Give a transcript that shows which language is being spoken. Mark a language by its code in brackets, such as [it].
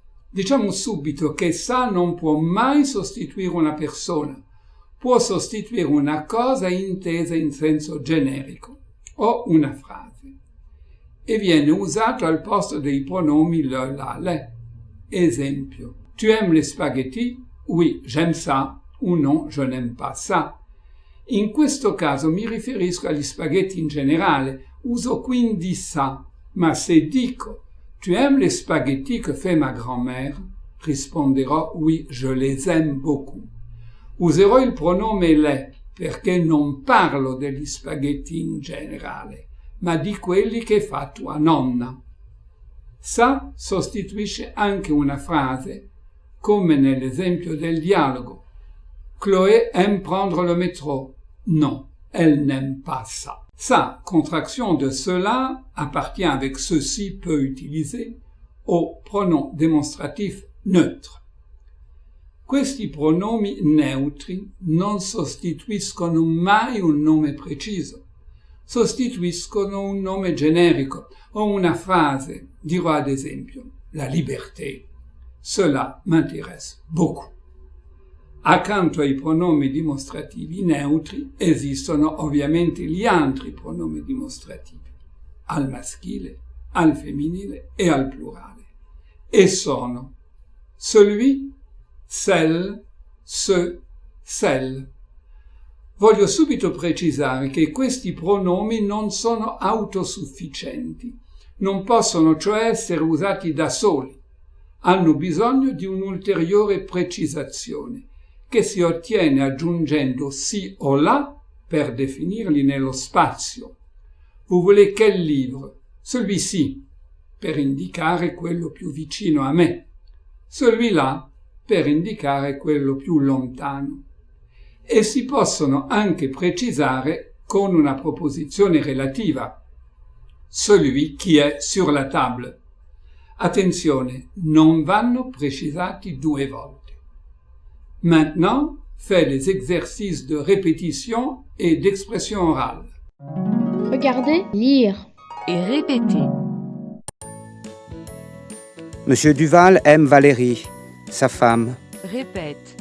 [it] Diciamo subito che ça non può mai sostituire una persona, può sostituire una cosa intesa in senso generico o una frase e viene usato al posto dei pronomi le, la, le. Esempio, [fr] tu aimes les spaghetti? Oui, j'aime ça, ou non, je n'aime pas ça. [it] In questo caso mi riferisco agli spaghetti in generale, uso quindi ça, ma se dico [fr] tu aimes les spaghetti que fait ma grand-mère? [it] Risponderò [fr] oui, je les aime beaucoup. [it] Userò il pronome le perché non parlo degli spaghetti in generale, ma di quelli che fa tua nonna. Ça sostituisce anche una frase, come nell'esempio del dialogo. [fr] Chloé aime prendre le métro. Non, elle n'aime pas ça. Ça, contraction de cela, appartient avec ceci peu utilisé au pronom démonstratif neutre. [it] Questi pronomi neutri non sostituiscono mai un nome preciso, sostituiscono un nome generico o una frase. Dirò ad esempio la liberté. [fr] Cela m'intéresse beaucoup. [it] Accanto ai pronomi dimostrativi neutri esistono ovviamente gli altri pronomi dimostrativi, al maschile, al femminile e al plurale. E sono celui, celle, ce, celle. Voglio subito precisare che questi pronomi non sono autosufficienti, non possono cioè essere usati da soli, hanno bisogno di un'ulteriore precisazione che si ottiene aggiungendo si o la per definirli nello spazio. [fr] Vous voulez quel livre? Celui-ci, [it] per indicare quello più vicino a me, celui-là per indicare quello più lontano. E si possono anche precisare con una proposizione relativa, [fr] celui qui est sur la table. [it] Attenzione, non vanno precisati 2 volte. [fr] Maintenant, fais les exercices de répétition et d'expression orale. Regardez, lire. Et répétez. Monsieur Duval aime Valérie, sa femme. Répète.